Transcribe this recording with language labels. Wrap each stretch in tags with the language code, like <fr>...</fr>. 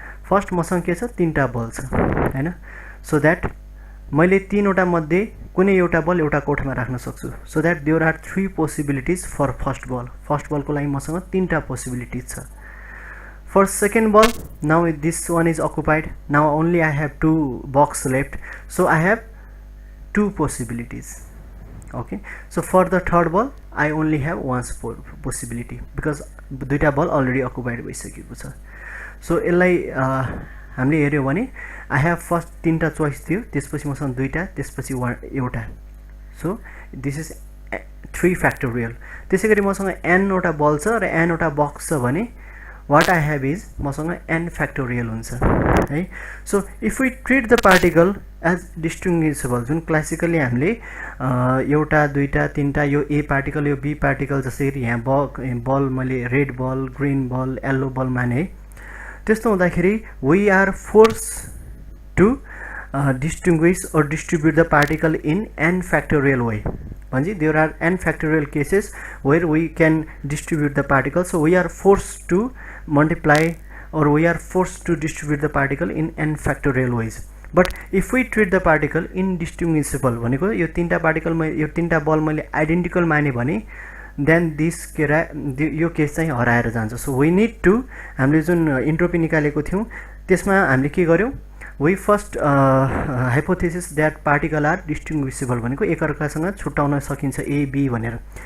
<ne>First मसँग के छ 3टा बल छ हैन। सो द्याट मैले 3वटा मध्ये कुनै एउटा बल एउटा कोठामा राख्न सक्छु।</ne> <en>So that there are 3 possibilities for first ball.</en> <ne>First बलको लागि मसँग 3टा पोसिबिलिटिज छ।</ne> <en>For second ball, now this one is occupied, now only I have 2 box left, so I have 2 possibilities. Okay, so for the third ball I only have 1 possibility because</en> <ne>दुईटा बल already occupied भइसकेको छ। So यसलाई हामीले हेर्यो भने</ne> <en>I have first</en> <ne>3टा choice थियो, त्यसपछि मसँग 2टा, त्यसपछि एउटा।</ne> <en>So this is 3 factorial.</en> <ne>त्यसैगरी मसँग n वटा बल छ र n वटा बक्स छ भने</ne> <en>what I have is</en> <ne>मसँग n factorial हुन्छ है।</ne> <en>so if we treat the particle as distinguishable</en> <ne>जुन क्लासिकली हामीले एउटा 2टा 3टा यो ए पार्टिकल यो बी पार्टिकल जसरी यहाँ बल मैले रेड बल ग्रीन बल येल्लो बल माने है, त्यस्तो हुँदाखेरि</ne> <en>We are force to distinguish or distribute the particle in n factorial way. Vanji, there are n factorial cases where we can distribute the particle, so we are forced to multiply or we are forced to distribute the particle in n factorial ways. But if we treat the particle indistinguishable</en> <ne>भनेको यो 3टा particle यो 3टा बल मैले identical माने भने</ne> <en>then this</en> <ne>यो case चाहिँ हराएर जान्छ।</ne> <en>so we need to</en> <ne>हामीले जुन इन्ट्रोपी निकालेको थियौँ त्यसमा हामीले के गर्यौँ,</ne> <en>we first hypothesis that particle are distinguishable</en> <ne>भनेको एकअर्कासँग छुट्याउन सकिन्छ ए बी भनेर।</ne>